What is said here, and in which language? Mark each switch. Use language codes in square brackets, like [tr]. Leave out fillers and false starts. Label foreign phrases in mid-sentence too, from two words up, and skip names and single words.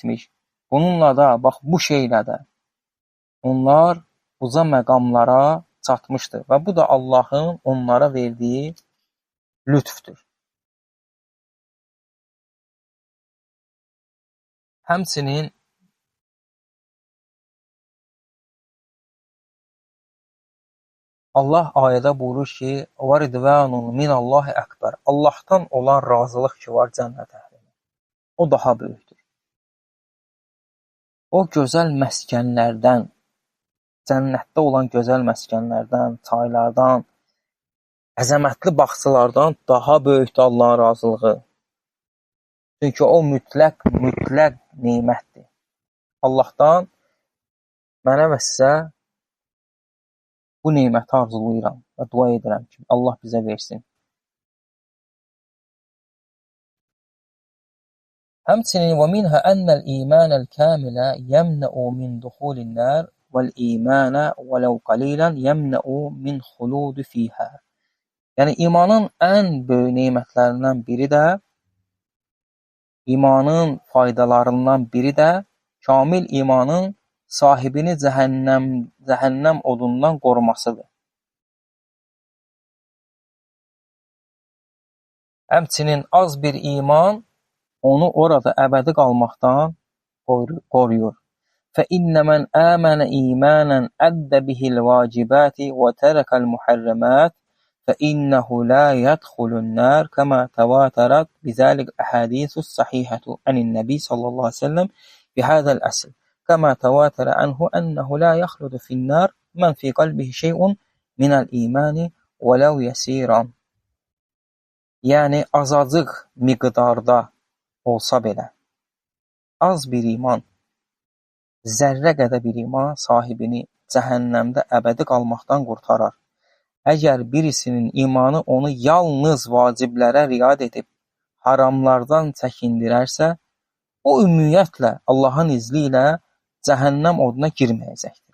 [az] Bununla da, bax bu şeylə də onlar uca məqamlara çatmışdır və bu da Allahın onlara verdiyi lütfdür. Həmçinin Allah ayədə buyurur ki, [ar] وَرِدْوَانٌ مِنَ اللّٰهِ əqbər. [az] Allahdan olan razılıq ki var cənnət əhlinə. O daha böyükdür. O gözəl məskənlərdən, cənnətdə olan gözəl məskənlərdən, çaylardan, əzəmətli bağçalardan daha böyükdür Allahın razılığı. Çünki o mütləq nemətdir. Allahdan mənə və sizə bu neməti arzulayıram və dua edirəm ki, Allah bizə versin. [ar] Həmçinin وَمِنْهَا أَنَّ الْإِيمَانَ الْكَامِلَ يَمْنَعُ مِنْ دُخُولِ النَّارِ وَالْإِيمَانَ وَلَوْ قَلِيلًا يَمْنَعُ مِنْ خُلُودِ فِيهَا. [az] Yəni, imanın ən böyük nemətlərindən biri də, imanın faydalarından biri də, kamil imanın sahibini cəhənnəm odundan qorumasıdır. Həmçinin az bir iman onu orada əbədi qalmaqdan qoruyur. [ar] فَإِنَّ مَنْ آمَنَ إِيمَانًا أَدَّ بِهِ الْوَاجِبَاتِ وَتَرَكَ الْمُحَرَّمَاتِ فَإِنَّهُ لَا يَدْخُلُ النَّارَ كَمَا تَوَاتَرَتْ بِذَلِكَ الْأَحَادِيثُ الصَّحِيحَةُ عَنِ النَّبِيِّ صلى الله عليه وسلم بهذا الأصل كما تواتر عنه أنه لا يخلد في النار من في قلبه شيء من الإيمان ولو يسيرا. [az] Yəni, azacıq miqdarda olsa belə, az bir iman, zərrə qədər bir iman sahibini cəhənnəmdə əbədi qalmaqdan qurtarar. Əgər birisinin imanı onu yalnız vaciblərə riayət edib, haramlardan çəkindirərsə, o ümumiyyətlə Allahın izni ilə cəhənnəm oduna girməyəcəkdir.